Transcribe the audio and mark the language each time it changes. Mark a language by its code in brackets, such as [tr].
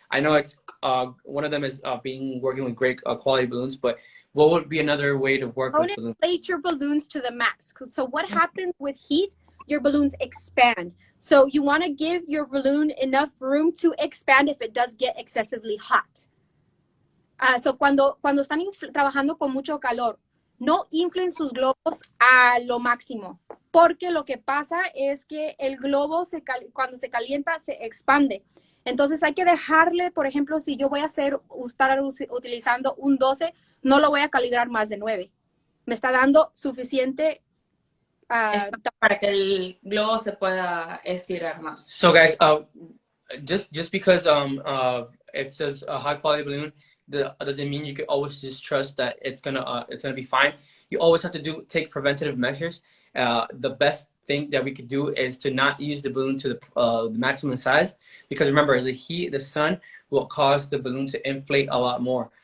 [en] I know it's one of them is working with great quality balloons, but what would be another way to work with balloons? Inflate your balloons to the max. So what happens with heat? Your balloons expand. So you want to give your balloon enough room to expand if it does get excessively hot. [es] So cuando están trabajando con mucho calor, no inflen sus globos a lo máximo, porque lo que pasa es que el globo cuando se calienta se expande. Entonces hay que dejarle, por ejemplo, si yo voy a estar utilizando un 12, no lo voy a calibrar más de 9. Me está dando suficiente para que el globo se pueda estirar más. [en] So guys, just because it says a high quality balloon, doesn't mean you can always just trust that it's gonna be fine. You always have to take preventative measures. The best thing that we could do is to not use the balloon to the maximum size, because remember, the heat, the sun will cause the balloon to inflate a lot more.